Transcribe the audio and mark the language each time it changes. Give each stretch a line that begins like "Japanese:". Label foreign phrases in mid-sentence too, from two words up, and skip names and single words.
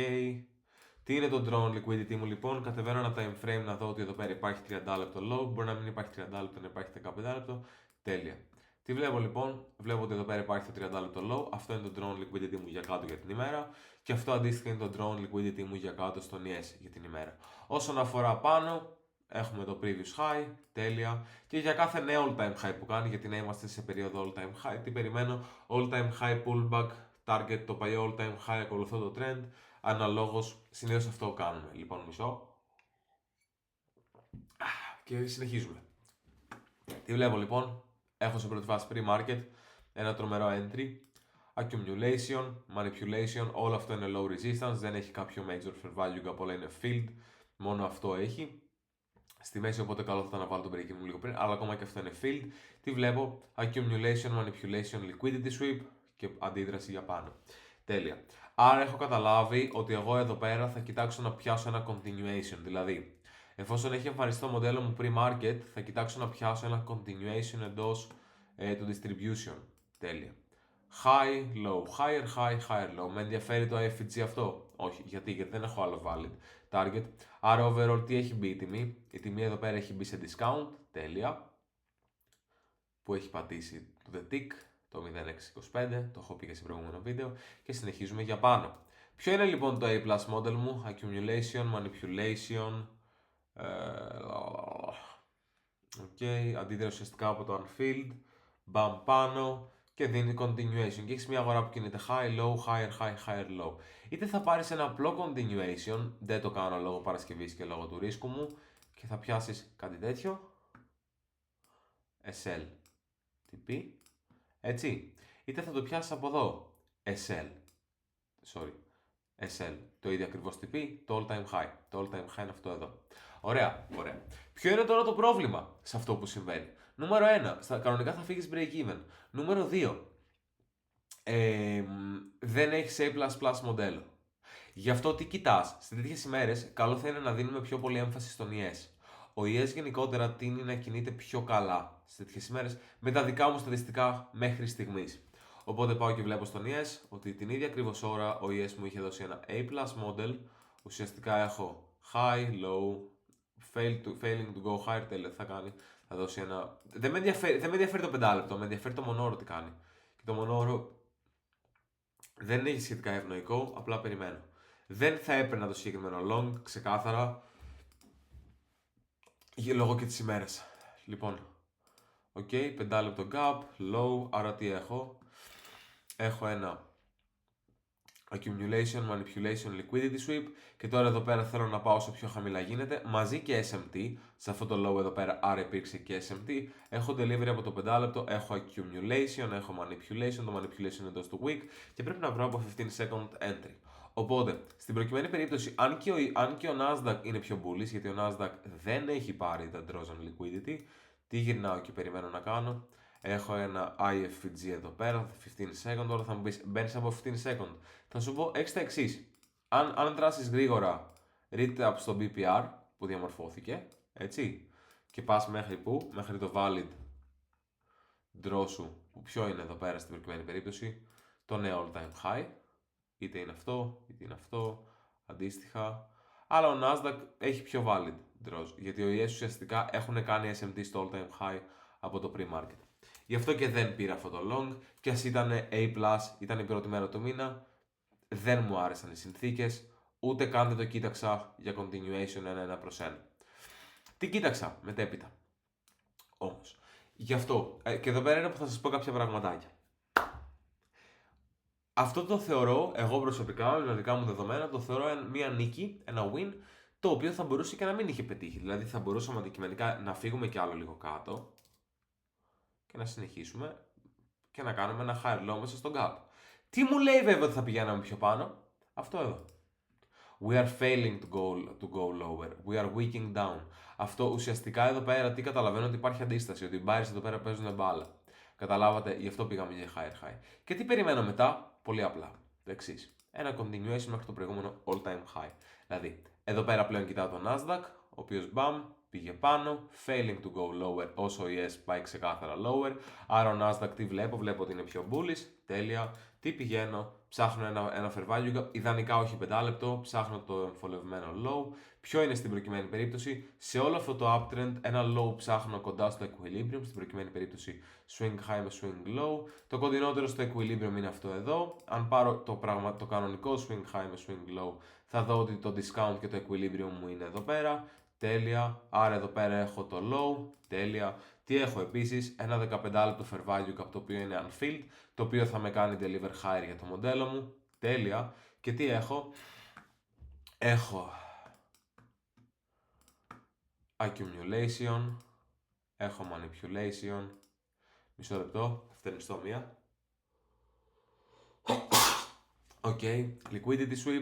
Greek: Τι είναι το
English: drone liquidity
Greek: μου λοιπόν, κατεβαίνω ένα
English: time frame
Greek: να δω ότι εδώ πέρα υπάρχει 30 λεπτό low, μπορεί να μην υπάρχει 30 λεπτό, να υπάρχει 15 λεπτό, τέλεια. Τι βλέπω λοιπόν, βλέπω ότι εδώ πέρα υπάρχει το 30 λεπτό low, αυτό είναι το
English: drone liquidity
Greek: μου για κάτω για την ημέρα και αυτό αντίστοιχα είναι το
English: drone liquidity
Greek: μου για κάτω στον ES για την ημέρα. Όσον αφορά πάνω, έχουμε το
English: previous high,
Greek: τέλεια. Και για κάθε νέο
English: all time high
Greek: που κάνει, γιατί να είμαστε σε περίοδο
English: all time high,
Greek: τι περιμένω,
English: all time high pullback, target
Greek: το παλιό
English: all time high,
Greek: ακολουθώ το trend, αναλόγως, συνήθως αυτό κάνουμε. Λοιπόν, μισό. Και συνεχίζουμε. Τι βλέπω λοιπόν, έχω σε πρώτη φάση pre-market, ένα τρομερό
English: entry, accumulation, manipulation,
Greek: όλο αυτό είναι
English: low resistance,
Greek: δεν έχει κάποιο
English: major fair value gap,
Greek: όλα είναι filled, μόνο αυτό έχει. Στη μέση, οπότε καλό θα ήταν να βάλω τον break μου λίγο πριν, αλλά ακόμα και αυτό είναι filled. Τι βλέπω,
English: accumulation, manipulation, liquidity sweep
Greek: και αντίδραση για πάνω. Τέλεια. Άρα έχω καταλάβει ότι εγώ εδώ πέρα θα κοιτάξω να πιάσω ένα continuation, δηλαδή εφόσον έχει εμφανιστεί το μοντέλο μου pre-market, θα κοιτάξω να πιάσω ένα continuation εντός του distribution. Τέλεια.
English: High, low, higher, high, higher, low.
Greek: Με ενδιαφέρει το FG αυτό? Όχι. Γιατί δεν έχω άλλο
English: valid target.
Greek: Άρα overall τι έχει μπει η τιμή? Η τιμή εδώ πέρα έχει μπει σε discount. Τέλεια. Που έχει πατήσει το The Tick, το 0625. Το έχω πει και σε προηγούμενο βίντεο. Και συνεχίζουμε για πάνω. Ποιο είναι λοιπόν το
English: A+ model
Greek: μου?
English: Accumulation, manipulation.
Greek: Αντίδραση ουσιαστικά από το unfilled. Μπαμ πάνω. Και δίνει continuation. Και έχει μια αγορά που κινείται
English: high, low, higher, high, higher, low.
Greek: Είτε θα πάρει ένα απλό continuation, δεν το κάνω λόγω Παρασκευής και λόγω του ρίσκου μου, και θα πιάσει κάτι τέτοιο. SL. TP. Έτσι. Είτε θα το πιάσει από εδώ.
English: SL. Sorry. SL.
Greek: Το ίδιο ακριβώς TP, το
English: all time high.
Greek: Το
English: all time high
Greek: είναι αυτό εδώ. Ωραία, ωραία. Ποιο είναι τώρα το πρόβλημα σε αυτό που συμβαίνει? Νούμερο 1, κανονικά θα φύγεις break even. Νούμερο 2, δεν έχεις A++ μοντέλο. Γι' αυτό τι κοιτάς, σε τέτοιες ημέρες καλό θα είναι να δίνουμε πιο πολύ έμφαση στον ES. Ο ES γενικότερα τείνει να κινείται πιο καλά σε τέτοιες ημέρες με τα δικά μου στατιστικά μέχρι στιγμής. Οπότε πάω και βλέπω στον ES ότι την ίδια ακριβώς ώρα ο ES μου είχε δώσει ένα
English: A+ model.
Greek: Ουσιαστικά έχω
English: high, low, failing to go higher,
Greek: τέλεια, θα κάνει. Θα δώσει ένα. Δεν με ενδιαφέρει το 5 λεπτό, με ενδιαφέρει το μονόωρο τι κάνει. Και το μονόωρο δεν έχει σχετικά ευνοϊκό, απλά περιμένω. Δεν θα έπαιρνα το συγκεκριμένο long, ξεκάθαρα, λόγω και τις ημέρες. Λοιπόν, ok, 5 λεπτό
English: gap, low,
Greek: άρα τι έχω. Έχω ένα
English: accumulation, manipulation, liquidity sweep
Greek: και τώρα εδώ πέρα θέλω να πάω όσο πιο χαμηλά γίνεται μαζί και SMT, σε αυτό το low εδώ πέρα, άρα υπήρξε και SMT. Έχω delivery από το 5 λεπτό, έχω accumulation, έχω manipulation, το manipulation είναι εντός του week και πρέπει να βρω από 15
English: second entry.
Greek: Οπότε, στην προκειμένη περίπτωση, αν και ο Nasdaq είναι πιο bullish, γιατί ο Nasdaq δεν έχει πάρει τα
English: draws on liquidity,
Greek: τι γυρνάω και περιμένω να κάνω. Έχω ένα IFG εδώ πέρα, 15 second, τώρα θα μου πεις μπαίνεις από 15 second. Θα σου πω έξι τα εξής. Αν δράσεις γρήγορα,
English: read up
Greek: στο BPR που διαμορφώθηκε, έτσι, και πας μέχρι που, μέχρι το
English: valid draw
Greek: σου, που ποιο είναι εδώ πέρα στην προκειμένη περίπτωση, το νέο
English: all time high,
Greek: είτε είναι αυτό, είτε είναι αυτό, αντίστοιχα. Αλλά ο Nasdaq έχει πιο
English: valid draws,
Greek: γιατί ο ES ουσιαστικά έχουν κάνει SMT στο
English: all time high
Greek: από το pre-market. Γι' αυτό και δεν πήρα αυτό το long, και ας ήταν A+, ήταν η πρώτη μέρα του μήνα, δεν μου άρεσαν οι συνθήκες, ούτε καν δεν το κοίταξα για continuation 1-1 προς 1. Τι κοίταξα μετέπειτα όμως. Γι' αυτό, και εδώ πέρα είναι που θα σας πω κάποια πραγματάκια. Αυτό το θεωρώ, εγώ προσωπικά, με τα δικά μου δεδομένα, το θεωρώ μια νίκη, ένα win, το οποίο θα μπορούσε και να μην είχε πετύχει. Δηλαδή θα μπορούσαμε αντικειμενικά να φύγουμε κι άλλο λίγο κάτω και να συνεχίσουμε και να κάνουμε ένα
English: higher low
Greek: μέσα στον gap. Τι μου λέει βέβαια ότι θα πηγαίναμε πιο πάνω? Αυτό εδώ.
English: We are failing to go lower. We are weakening down.
Greek: Αυτό ουσιαστικά εδώ πέρα τι καταλαβαίνω, ότι υπάρχει αντίσταση, ότι οι buyers εδώ πέρα παίζουν μπάλα. Καταλάβατε, γι' αυτό πήγαμε για
English: higher high.
Greek: Και τι περιμένω μετά? Πολύ απλά. Το εξής. Ένα continuation μέχρι το προηγούμενο
English: all time high.
Greek: Δηλαδή, εδώ πέρα πλέον κοιτάω το Nasdaq, ο οποίος μπαμ, πήγε πάνω,
English: failing to go lower
Greek: όσο ο ES πάει ξεκάθαρα lower. Άρα ο Nasdaq τι βλέπω ότι είναι πιο bullish, τέλεια. Τι πηγαίνω, ψάχνω ένα
English: fair value gap,
Greek: ιδανικά όχι 5 λεπτό, ψάχνω το εμφολευμένο low. Ποιο είναι στην προκειμένη περίπτωση? Σε όλο αυτό το uptrend, ένα low ψάχνω κοντά στο equilibrium, στην προκειμένη περίπτωση
English: swing high
Greek: με
English: swing low.
Greek: Το κοντινότερο στο equilibrium είναι αυτό εδώ. Αν πάρω το κανονικό
English: swing high
Greek: με
English: swing low,
Greek: θα δω ότι το discount και το equilibrium μου είναι εδώ πέρα. Τέλεια. Άρα εδώ πέρα έχω το low. Τέλεια. Τι έχω επίσης? Ένα 15 λεπτό
English: fair value gap,
Greek: το οποίο είναι unfilled, το οποίο θα με κάνει
English: deliver higher
Greek: για το μοντέλο μου. Τέλεια. Και τι έχω? Έχω accumulation, έχω manipulation. Μισό λεπτό, φτερνιστώ μία.
English: Ok, liquidity sweep.